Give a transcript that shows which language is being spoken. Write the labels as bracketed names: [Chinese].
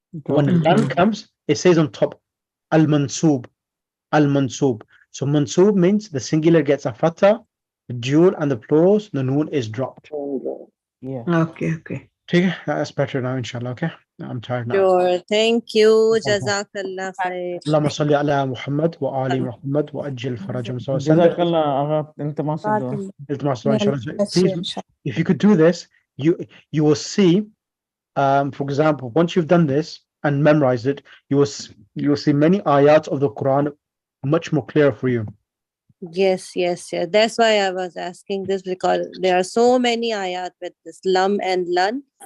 [English] When lam comes, it says on top, al-mansub, al-mansub. So mansub means the singular gets a fatha, the dual and the plurals, the noon is dropped. Yeah. Okay. Okay, that's better now, inshallah. Okay, I'm tired now. Sure. Thank you. Jazakallah khair. [Arabic] اللهم صل على محمد وآل محمد وأجل فرجهم. [English] So Jazakallah, Agha, iltimas dua. please, if you could do this, you will see. For example, once you've done this and memorized it, you will see many ayats of the Quran much more clear for you. Yes. That's why I was asking this, because there are so many ayat with this lam and lan.